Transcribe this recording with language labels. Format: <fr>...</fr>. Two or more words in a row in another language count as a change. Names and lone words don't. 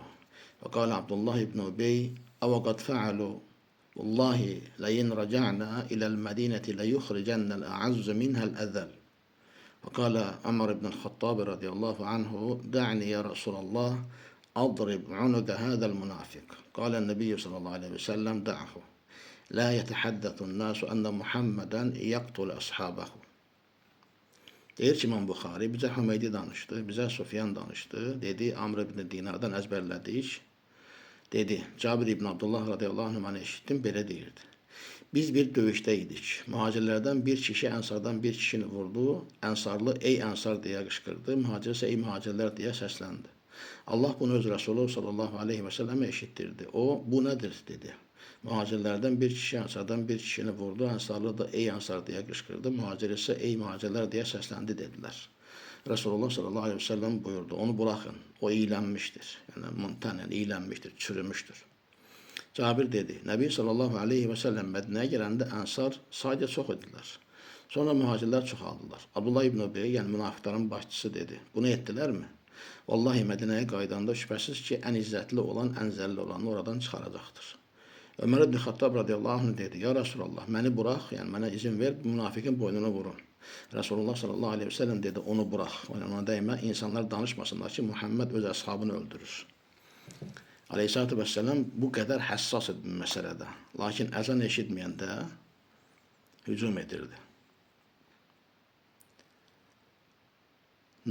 <ar>وقال عبد الله بن أبي أو قد فعلوا والله لئن رجعنا إلى المدينة ليخرجن الأعز منها الأذل. وقال عمر بن الخطاب رضي الله عنه دعني يا رسول الله أضرب عنق هذا المنافق. قال النبي صلى الله عليه وسلم دعه لا يتحدث الناس أن محمدا يقتل أصحابه.</ar> <az>Deyir ki, İmam Buxari bizə Hümeydi danışdı, bizə Sufyan danışdı. Dedi, Amr ibn Dinardan əzbərlədik. Dedi, Cabir ibn Abdullah</az> <ar>رضي الله عنه'ı</ar> <az>eşitdim, belə deyirdi. Biz bir döyüşdə idik. Mühacirlərdən bir kişi Ənsardan bir kişini vurdu. Ənsarlı ey Ənsar deyə qışqırdı. Mühacir isə ey mühacirlər deyə səsləndi. Allah bunu öz Resulü</az> <ar>صلى الله عليه وسلم'e</ar> <az>eşittirdi. O, bu nedir dedi. Mühacirlərdən bir kişi Ənsardan bir kişini vurdu. Ənsarlı da ey Ənsar deyə qışqırdı. Mühacir isə ey mühacirlər deyə səsləndi dedilər. Resulullah</az> <ar>صلى الله عليه وسلم</ar> <az>buyurdu. Onu bırakın. O iylənmişdir. Yəni, muntanen iylənmişdir, çürümüşdür. Cabir dedi. Nəbi</az> <ar>صلى الله عليه وسلم</ar> <az>Mədinəyə gələndə Ənsar sadəcə çox idilər. Sonra mühacirlər çoxaldılar. Abdullah ibn Ubey, yəni münafiqlərin başçısı dedi. Bunu etdilərmi? Vallahi Mədinəyə qaydanda şübhəsiz ki, ən izzətli olan, ən zəlli olanı oradan çıxaracaqdır. Ömər ibn Xattab</az> <ar>رضي الله عنه</ar> <az>dedi,</az> <ar>يا رسول الله,</ar> <az>məni bırax, yəni mənə izin ver, münafiqin boynunu vurun. Resulullah</az> <ar>صلى الله عليه وسلم</ar> <az>dedi, onu bırax, ona dəymə, insanlar danışmasınlar ki, Muhammed öz əshabını öldürür.</az> <ar>عليه الصلاة والسلام</ar> <az>bu qədər həssas idi məsələdə, lakin əzan eşitməyəndə hücum edirdi.</az>